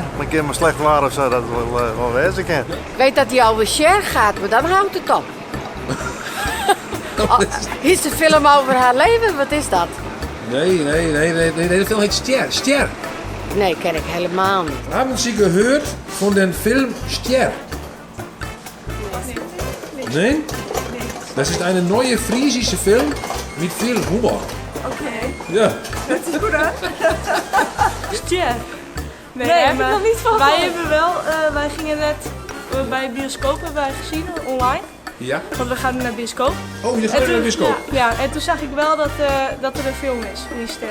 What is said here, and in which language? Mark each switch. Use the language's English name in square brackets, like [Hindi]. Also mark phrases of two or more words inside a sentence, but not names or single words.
[Dutch] Dan kan maar slecht waar of zo, dat wel wezen kan. Ik weet dat hij alweer share gaat, maar dan houdt het op. Is de film over haar leven? Wat is dat? Nee, de film heet Stier. Stier. Nee, ken ik helemaal niet. [German] Hebben Sie gehört von den Film Stier? [Dutch] Nee? [German] Das ist eine neue friesische Film mit viel Humor. [Dutch] Oké, Ja. dat is goed hè? Stier. Nee, daar heb ik nog niet van Wij gehoord. hebben wel, wij gingen net bij de bioscoop hebben wij gezien online. Ja? Want we gaan naar de bioscoop. Oh, je gaat naar de bioscoop? Ja, en toen zag ik wel dat er een film is, die Stier.